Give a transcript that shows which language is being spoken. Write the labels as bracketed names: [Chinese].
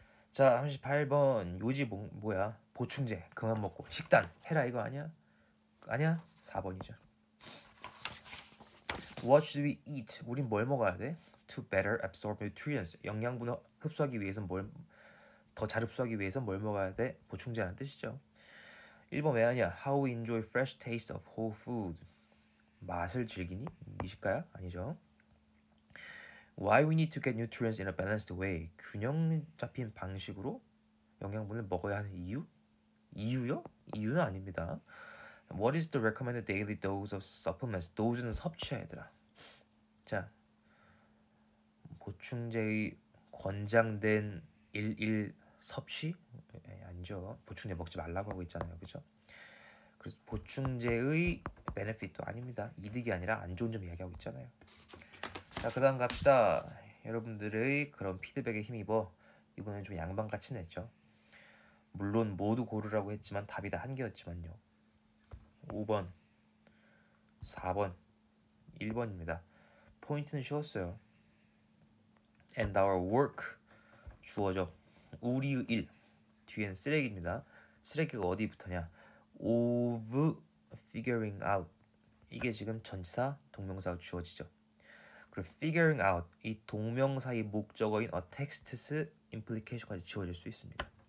[Korean] 자, 38번 요지 뭐야? 보충제 그만 먹고 식단 해라, 이거 아니야? 아니야? 4번이죠. [English] What should we eat? 우린 뭘 먹어야 돼? [Korean] To better absorb nutrients, 영양분을 흡수하기 위해서 더 잘 흡수하기 위해서 뭘 먹어야 돼? 보충제라는 뜻이죠. 1번 왜 하냐? [English] How we enjoy fresh taste of whole food. [Korean] 맛을 즐기니? 미식가야? 아니죠. [English] Why we need to get nutrients in a balanced way. [Korean] 균형 잡힌 방식으로 영양분을 먹어야 하는 이유? 이유요? 이유는 아닙니다. [English] What is the recommended daily dose of supplements? [Korean] dose는 섭취야, 얘들아. 자, 보충제의 권장된 일일 섭취? 아니죠. 보충제 먹지 말라고 하고 있잖아요, 그죠? 그래서 보충제의 베네핏도 아닙니다. 이득이 아니라 안 좋은 점 이야기하고 있잖아요. 자, 그다음 갑시다. 여러분들의 그런 피드백에 힘입어 이번엔 좀 양반같이 냈죠. 물론 모두 고르라고 했지만 답이 다 한 개였지만요. 5번, 4번, 1번입니다. 포인트는 쉬웠어요. [English] And our work, 주어져. [Korean] 우리의 일, 뒤엔 쓰레기입니다. 쓰레기가 어디 붙었냐? of figuring out. 이게 지금 전치사, 동명사가 주어지죠. 그리고 figuring out, 이 동명사의 목적어인 a text's implication 까지 지워질 수 있습니다.